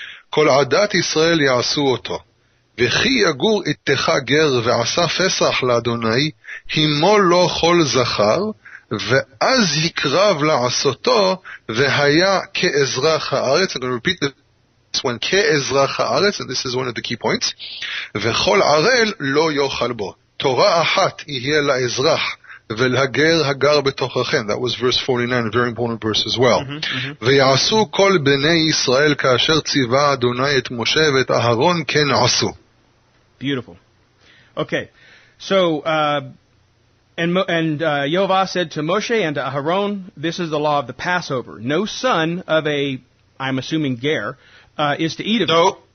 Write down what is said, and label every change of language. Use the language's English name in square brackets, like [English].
[Hebrew] כל עדת ישראל יעשו אותו. וכי יגור איתך גר ועשה פסח לאדוני, הימו לו כל זכר, ואז יקרב לעשותו, והיה כאזרח הארץ. [English] I'm going to repeat this one, כאזרח הארץ, and this is one of the key points. [Hebrew] וכל ערל לא יאכל בו. תורה אחת יהיה לאזרח, ולהגר הגר בתוככם. [English] That was verse 49, a very important verse as well. [Hebrew] ויעשו כל בני ישראל כאשר ציווה אדוני את משה ואת אהרון כן עשו. [English] Beautiful. Okay, so and Yehovah said to Moshe and to Aharon, this is the law of the Passover. No son of a, I'm assuming ger, is to eat of it.